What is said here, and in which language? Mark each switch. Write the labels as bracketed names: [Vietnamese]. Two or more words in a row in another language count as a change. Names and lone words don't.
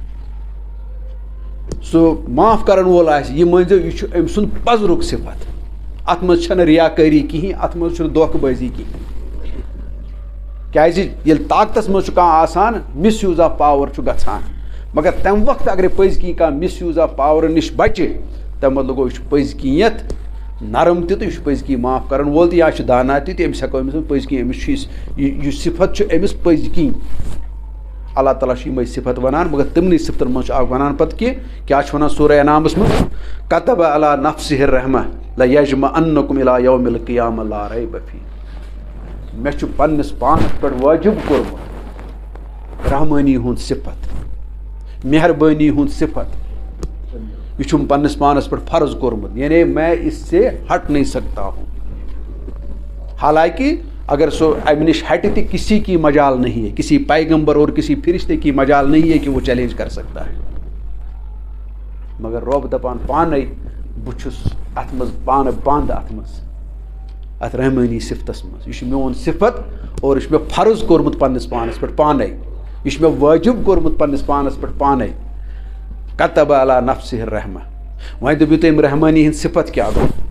[Kashmiri] سُہ معاف کَرَن وول آسہِ یہِ مٲنۍزیو یہِ چھُ أمۍ سُنٛد پَزرُک صِفت اَتھ منٛز چھَنہٕ رِیاکٲری کِہیٖنۍ اَتھ منٛز چھُنہٕ دھوکہٕ بٲزی کِہیٖنۍ کیٛازِ ییٚلہِ طاقتَس منٛز چھُ کانٛہہ آسان [English] misuse of power [Kashmiri] چھُ گژھان مگر تَمہِ وقتہٕ اگرے پٔزۍ کِنۍ کانٛہہ [English] misuse of power [Kashmiri] نِش بَچہِ تَمہِ مطلب گوٚو یہِ چھُ پٔزۍ کِنٮ۪تھ نرم تہِ تہٕ یہِ چھُ پٔزۍ کِنۍ معاف کَرَن وول تہِ یا چھُ دانا تہِ تہٕ أمِس ہٮ۪کو أمِس پٔزۍ کِنۍ أمِس چھُ یہِ صِفت چھُ أمِس پٔزۍ کِنۍ اللہ تعالیٰ چھُ یِمَے صِفت وَنان مگر تِمنٕے صِفتَن منٛز چھُ اکھ وَنان پَتہٕ کہِ کیٛاہ چھُ وَنان سورہ انعامَس منٛز [Arabic] کتب علی نفسہ الرحمہ لیجمعنکم الی یوم القیامہ لا ریب فیہ [Kashmiri] مےٚ چھُ پنٛنِس پانَس پٮ۪ٹھ وٲجِب کوٚرمُت رحمٲنی ہُنٛد صِفت مہربٲنی ہُنٛد صِفت یہ چھُم پنٛنِس پانَس پٮ۪ٹھ فرض کوٚرمُت [Urdu] یعنی میں اس سے ہٹ نہیں سکتا ہوں [Kashmiri] حالانکہ اگر سو امہِ نِش ہٹہِ تہِ [Urdu] کسی کی مجال نہیں ہے کسی پیغمبر اور کسی فرشتے کی مجال نہیں ہے کہ وہ چیلنج کر سکتا ہے [Kashmiri] مگر رۄب دپان پانے بہٕ چھُس اَتھ منٛز پانہٕ بنٛد اَتھ منٛز اَتھ رحمٲنی صِفتَس منٛز یہِ چھُ میون صِفت اور یہِ چھُ مےٚ فرض کوٚرمُت پنٛنِس پانَس پٮ۪ٹھ پانے یہِ چھُ مےٚ وٲجِب کوٚرمُت پنٛنِس پانَس پٮ۪ٹھ پانے [Arabic] کتب علی نفسہ الرحمہ [Kashmiri] وۄنۍ دٔپِو تُہۍ أمۍ رحمٲنی ہِنٛز صِفت کیٛاہ گوٚو